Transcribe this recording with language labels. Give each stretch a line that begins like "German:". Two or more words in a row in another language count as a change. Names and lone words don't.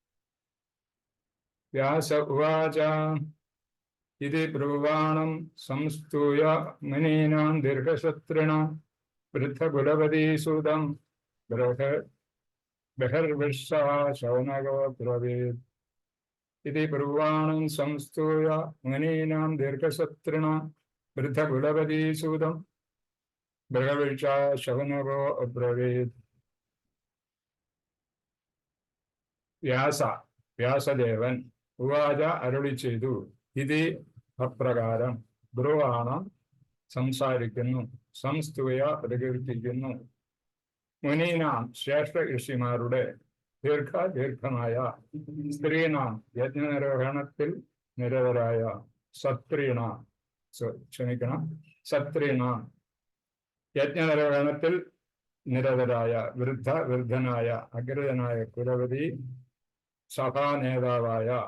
Sanskrit: വ്യാസ ഉവാച ഇതി ബ്രുവാണം സംസ്തൂയ മുനീനാം ദീർഘസത്രിണാം വൃദ്ധകുലപതി സുതം ബൃഹർവൃഷ്യാ ശവനവോ ബ്രവീത്. इति ब्रुवाणं संस्तूय मुनीनां दीर्घसत्रिणां वृद्धकुलपती सूतं बृहवृषा शवनवो अब्रवीत्.
Malayalam: വ്യാസദേവൻ ഉവാച അരുളി ചെയ്തു. ഇതി അപ്രകാരം ബ്രുവാണം സംസാരിക്കുന്നു, സംസ്തൂയ പ്രകീർത്തിക്കുന്നു, മുനീനാം ശ്രേഷ്ഠ ഋഷിമാരുടെ ദീർഘമായ സ്ത്രീനാം യജ്ഞനിർവഹണത്തിൽ നിരതരായ സത്രീണാം യജ്ഞനിർവഹണത്തിൽ നിരതരായ വൃദ്ധനായ അഗ്രജനായ കുലപതി സഭാനേതാവായ